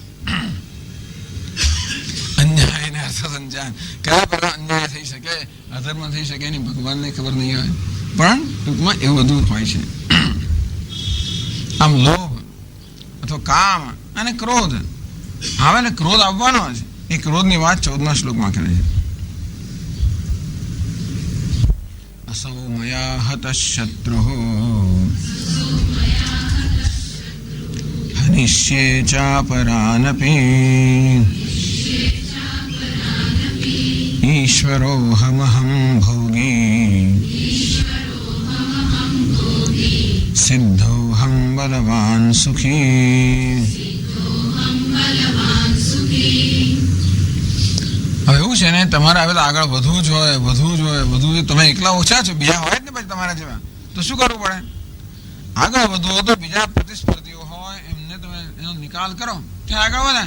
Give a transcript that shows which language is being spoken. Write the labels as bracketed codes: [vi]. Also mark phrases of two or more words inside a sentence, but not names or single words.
[gu] અન્યાય ને અર્થ સંચાલન કયા પ્રકાર અન્યાય થઈ શકે, અધર્મ થઈ શકે એની ભગવાનને ખબર નહીં હોય. પણ ટૂંકમાં એવું બધું હોય છે. આમ લોભ અથવા કામ અને ક્રોધ આવે ને ક્રોધ આવવાનો છે. એ ક્રોધની વાત 14મા શ્લોકમાં કરે છે. [sa] असौ मया हतः शत्रुः हनिष्ये चापरानपि ईश्वरोऽहमहं भोगी सिद्धोऽहं बलवान् सुखी. [gu] હવે એવું છે ને તમારે હવે આગળ વધવું જ હોય, તમે એકલા ઓછા છો, બીજા હોય જ ને પછી તમારા જેવા, તો શું કરવું પડે? આગળ વધવું તો બીજા પ્રતિસ્પર્ધીઓ હોય એમને તમે એનો નિકાલ કરો ત્યાં આગળ વધે.